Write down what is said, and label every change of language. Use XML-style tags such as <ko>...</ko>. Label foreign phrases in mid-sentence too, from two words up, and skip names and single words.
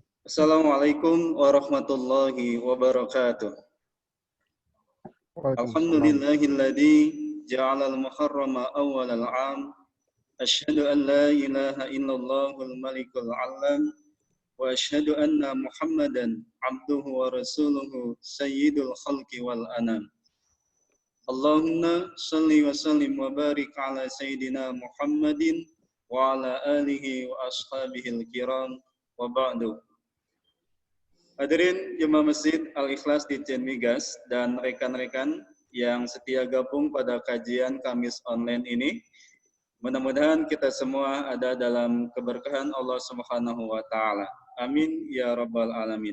<ar>السلام عليكم ورحمة الله وبركاته. وعليكم السلام. الحمد لله الذي جعل المحرم أول العام. أشهد أن لا إله إلا الله الملك العلام وأشهد أن محمدا عبده ورسوله سيد الخلق والأنام. اللهم صل وسلم وبارك على سيدنا محمد وعلى آله وأصحابه الكرام وبعد.</ar> <id>Hadirin Jemaah Masjid Al-Ikhlas di Migas dan rekan-rekan yang setia gabung pada kajian Kamis online ini. Mudah-mudahan kita semua ada dalam keberkahan</id> <ar>الله سبحانه وتعالى. آمين يا رب العالمين.</ar>